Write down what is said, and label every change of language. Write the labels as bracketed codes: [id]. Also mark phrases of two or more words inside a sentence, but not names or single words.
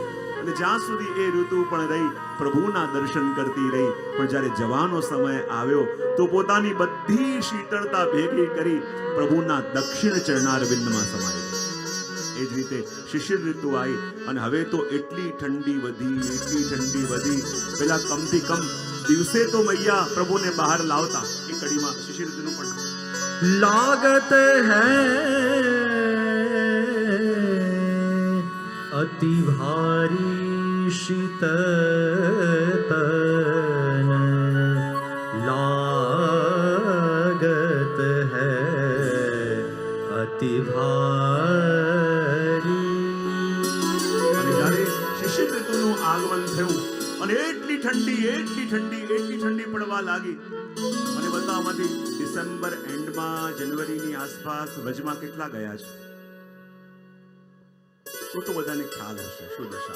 [gu] અને જ્યાં સુધી એ ઋતુ પણ રહી, પ્રભુના દર્શન કરતી રહી, પણ જ્યારે જવાનો સમય આવ્યો તો પોતાની બધી શીતળતા ભેગી કરી પ્રભુના દક્ષિણ ચરણારવિંદમાં સમાઈ ગઈ. એ જ રીતે શિશિર ઋતુ આવી અને હવે તો એટલી ઠંડી વધી. પેલા કમથી કમ દિવસે તો મૈયા પ્રભુને બહાર લાવતા. એ કડીમાં શિશિર ઋતુનું પણ [hi] लागत है अति भारी शीतल लागत है अति भारी. [gu] અને જ્યારે શિશિર ઋતુનું આગમન થયું અને એટલી ઠંડી પડવા લાગી. અને બતાવમાંથી ડિસેમ્બર એન્ડમાં જનવરીની આસપાસ વજમાં કેટલા ગયા છે તો બધાને ખ્યાલ હશે શું દશા.